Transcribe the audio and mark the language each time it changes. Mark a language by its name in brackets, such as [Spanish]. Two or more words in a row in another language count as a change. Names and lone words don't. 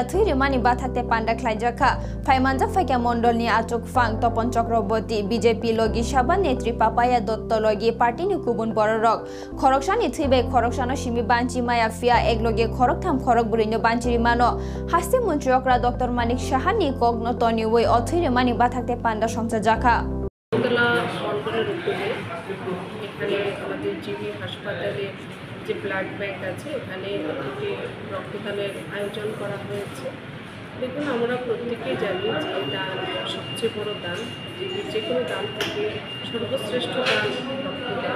[Kok Borok] थै रिमानि बाथाते पांडा ख्लाइजाखा फाइमानजा फाइका मंडलनि आचुक फांग तपन चक्रवर्ती बीजेपी लगी साबा नेत्री पापाया दत्त लगी पार्टीनि गुबुन बररक खरकसानि थैबाय खरकसानो सिमि बांची मायाफिया एकलगे खरकथाम खरक बुरिनो बांचिरि मानो हास्ते मन्त्री अक्रा डॉक्टर मानिक साहानि कग्नतनि वै अथै रिमानि बाथाते पांडा संसाजाखा [Bangla] এখানে আমাদের জিবি হাসপাতালে যে ব্লাড ব্যাংক আছে এখানে একটি রক্তদানের আয়োজন করা হয়েছে। দেখুন, আমরা প্রত্যেকেই জানি যে দান সবচেয়ে বড় দান, যে কোনো দান থেকে সর্বশ্রেষ্ঠ দান রক্তদান।